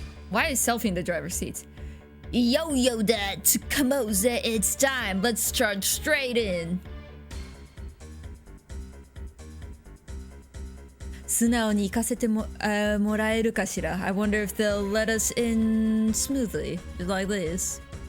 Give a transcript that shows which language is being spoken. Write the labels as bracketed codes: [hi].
[en] Why is selfie in the driver's seat? Yo, Dad, come on, it's time. Let's charge straight in. [ja] 素直に行かせてもらえるかしら? [en] I wonder if they'll let us in smoothly, like this.